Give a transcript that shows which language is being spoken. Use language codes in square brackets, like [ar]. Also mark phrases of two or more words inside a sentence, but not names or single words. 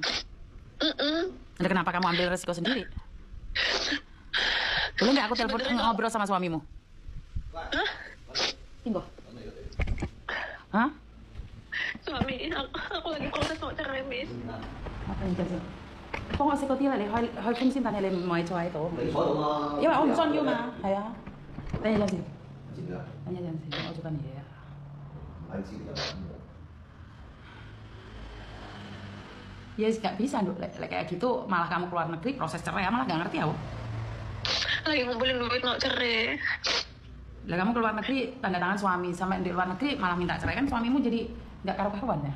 [id] Nah, kenapa kamu ambil resiko sendiri? Boleh nggak aku telepon ngobrol sama suamimu? Hah? Tunggu. Hah? Suami, aku lagi proses mau cerai, Miss. Apa yang jadi? [yue] 幫我食嗰啲啦，你開風先，但係你唔可以坐喺度。因為我唔需要嘛，係啊。等一陣先，等一陣先，我做緊嘢啊。 [id] Ya nggak bisa, Dok. Kayak gitu malah kamu keluar negeri proses cerai, malah nggak ngerti aku. Lagi ngumpulin duit mau cerai. Lah kamu keluar negeri tanda tangan suami, sampai di luar negeri malah minta cerai, kan suamimu jadi nggak karu-karuan ya?